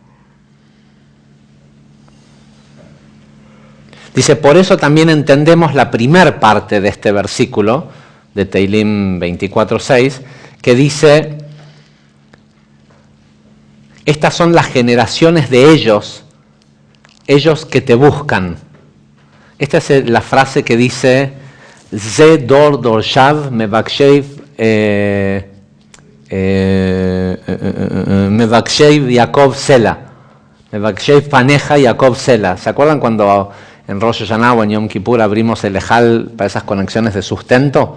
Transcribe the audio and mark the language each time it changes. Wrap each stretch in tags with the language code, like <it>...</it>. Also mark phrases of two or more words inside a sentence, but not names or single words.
<es>Dice, por eso también entendemos la primer parte de este versículo, de Teilim 24:6, que dice, estas son las generaciones de ellos que te buscan. Esta es la frase que dice,</es> <he>זה דור דורשיו מבקשי יעקב סלה, מבקשי פניך יעקב סלה.</he> <es>¿Se acuerdan cuando en Rosh Hashanah o en Yom Kippur abrimos el Ejal para esas conexiones de sustento?</es>